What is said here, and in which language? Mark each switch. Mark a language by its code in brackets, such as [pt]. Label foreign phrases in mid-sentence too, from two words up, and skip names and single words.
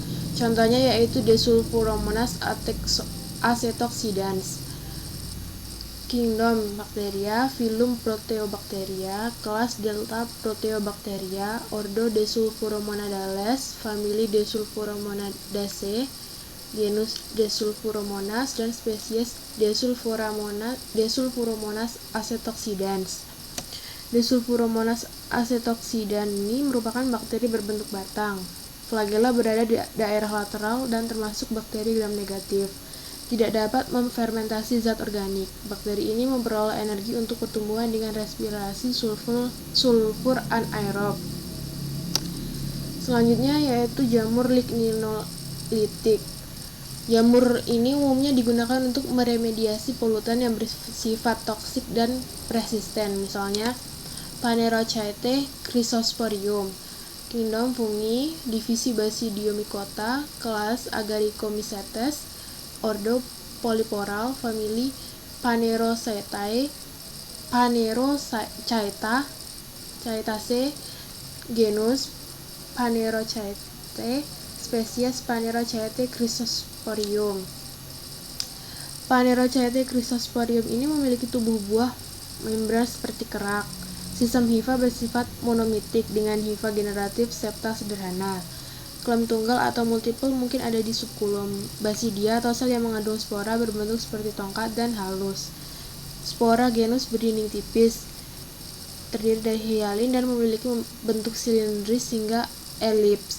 [id] Contohnya yaitu Desulfuromonas acetoxidans. Kingdom Bacteria, filum Proteobacteria, kelas Delta Proteobacteria, ordo Desulfuromonadales, famili Desulfuromonidaceae, genus Desulfuromonas, dan spesies Desulfuromonas acetoxidans. Desulfuromonas acetoxidans ini merupakan bakteri berbentuk batang. Flagella berada di daerah lateral dan termasuk bakteri gram negatif. Tidak dapat memfermentasi zat organik. Bakteri ini memperoleh energi untuk pertumbuhan dengan respirasi sulfur anaerob. Selanjutnya yaitu jamur lignolitik. Jamur ini umumnya digunakan untuk meremediasi polutan yang bersifat toksik dan resisten, misalnya Phanerochaete chrysosporium. Kingdom Fungi, divisi Basidiomycota, kelas Agaricomycetes, ordo Polyporal, famili Phanerochaetae, Phanerochaetaceae, genus Phanerochaete, spesies Phanerochaete chrysosporium. Phanerochaete chrysosporium ini memiliki tubuh buah membran seperti kerak. Sistem hifa bersifat monomitik dengan hifa generatif septa sederhana. Klem tunggal atau multiple mungkin ada di subkulum. Basidia atau sel yang mengandung spora berbentuk seperti tongkat dan halus. Spora genus berdinding tipis, terdiri dari hialin dan memiliki bentuk silindris hingga elips.